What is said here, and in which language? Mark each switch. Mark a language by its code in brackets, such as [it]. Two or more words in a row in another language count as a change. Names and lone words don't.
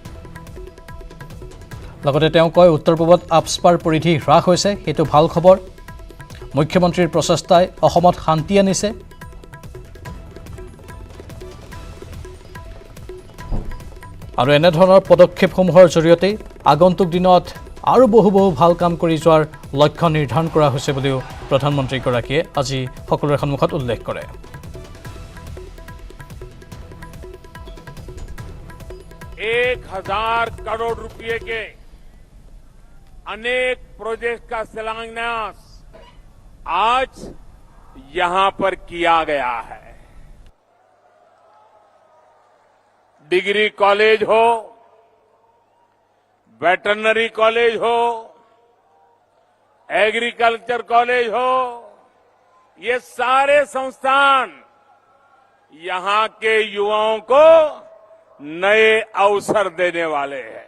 [as] লগতে তেওঁ কয় উত্তৰ পূবত আপস্পাৰ পৰিধি হ্ৰাস হৈছে সেইটো ভাল খবৰ মুখ্যমন্ত্ৰীৰ প্ৰচেষ্টাই অসমত শান্তি আনিছে আৰু এনেধৰণৰ পদক্ষেপসমূহৰ জৰিয়তে আগন্তুক দিনত আৰু বহু ভাল কাম কৰি যোৱাৰ লক্ষ্য নিৰ্ধাৰণ কৰা হৈছে বুলিও প্ৰধানমন্ত্ৰীগৰাকীয়ে আজি সকলোৰে সন্মুখত উল্লেখ কৰে [hi] 1,000 करोड़ रुपए के अनेक प्रोजेक्ट का शिलान्यास आज यहां पर किया गया है। [en] degree college [hi] हो, [en] veterinary college [hi] हो, [en] agriculture college [hi] हो, ये सारे संस्थान यहां के युवाओं को नए अवसर देने वाले हैं।